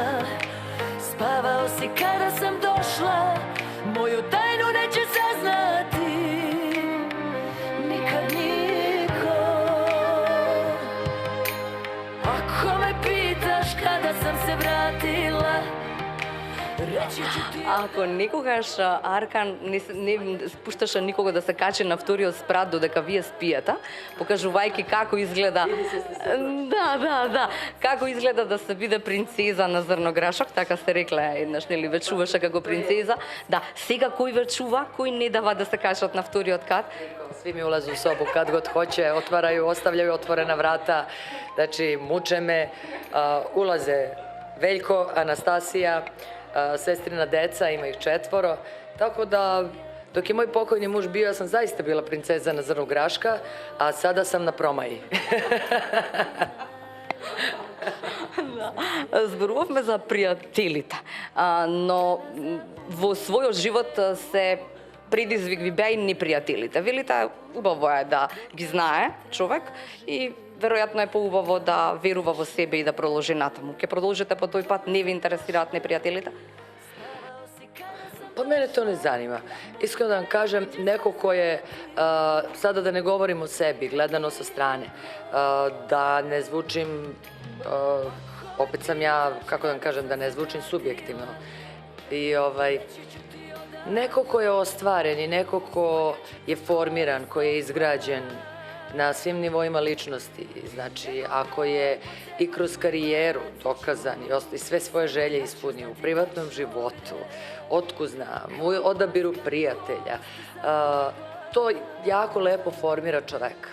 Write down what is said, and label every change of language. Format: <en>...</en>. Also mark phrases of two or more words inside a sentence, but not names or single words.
<sr>Spavao si kada sam došla, moju tajnu neće saznati nikad niko. Ako me pitaš kada sam se vratila, reći ću ti...</sr> <mk>Ако никогаш Аркан не спушташе никого да се качи на вториот спрат додека вие спиете, покажувајќи како изгледа... Да, како изгледа да се биде принцеза на зрнограшок, така сте рекле еднаш, нели, вечуваше како принцеза. Да, сега кој вечува, кој не дава да се качат на вториот кат?</mk> <sr>Svi mi ulaze u sobu kad god hoće, otvaraju, ostavljaju otvorena vrata, znači muče me, ulaze Veljko, Anastasija, sestrina deca, ima ih 4, tako da dok je moj pokojni muž bio, ja sam zaista bila princeza na zrnu graška, a sada sam na promaji.</sr> <mk>Зборувавме за пријателите, но во својот живот се предизвик ви беа и непријателите. Велите, убаво е да ги знае човек и веројатно е поубаво да верува во себе и да продолжи натаму. Ќе продолжите по тој пат, не ви интересираат непријателите?</mk> <sr>Pa mene to ne zanima. Iskreno da vam kažem, neko ko je, sada da ne govorim o sebi, gledano sa strane, da ne zvučim, opet sam ja, kako da vam kažem, da ne zvučim subjektivno. I neko ko je ostvaren i neko ko je formiran, ko je izgrađen na svim nivoima ličnosti, znači ako je i kroz karijeru dokazan i sve svoje želje ispunio u privatnom životu, otkud znam, u odabiru prijatelja, to jako lepo formira čoveka.</sr>